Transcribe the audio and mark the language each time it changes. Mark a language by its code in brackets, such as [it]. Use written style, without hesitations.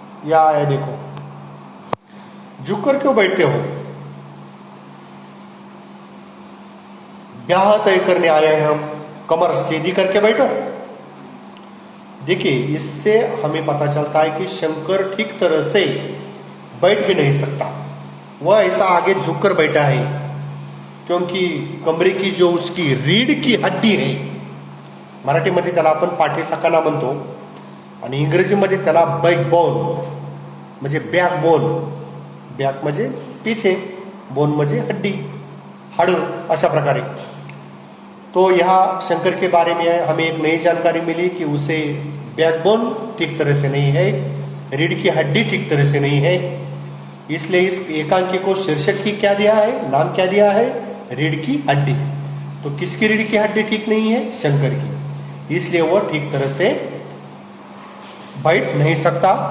[hi] या है देखो, झुक कर क्यों बैठते हो? ब्याह तय करने आए हैं हम, कमर सीधी करके बैठो। देखिए, इससे हमें पता चलता है कि शंकर ठीक तरह से बैठ भी नहीं सकता। वह ऐसा आगे झुककर बैठा है क्योंकि कमरे की जो उसकी रीढ़ की हड्डी है, [mr] मराठीमध्ये त्याला आपण पाठीचा कणा म्हणतो आणि इंग्रजीमध्ये त्याला बॅकबोन म्हणजे बॅकबोन, बॅक म्हणजे पीछे, बोन म्हणजे हड्डी, हाडं, अशा प्रकारे। [hi] तो यहां शंकर के बारे में हमें एक नई जानकारी मिली कि उसे बैकबोन ठीक तरह से नहीं है, रीढ़ की हड्डी ठीक तरह से नहीं है। इसलिए इस एकांकी को शीर्षक ही क्या दिया है, नाम क्या दिया है, रीढ़ की हड्डी। तो किसकी रीढ़ की हड्डी ठीक नहीं है? शंकर की। इसलिए वह ठीक तरह से बैठ नहीं सकता।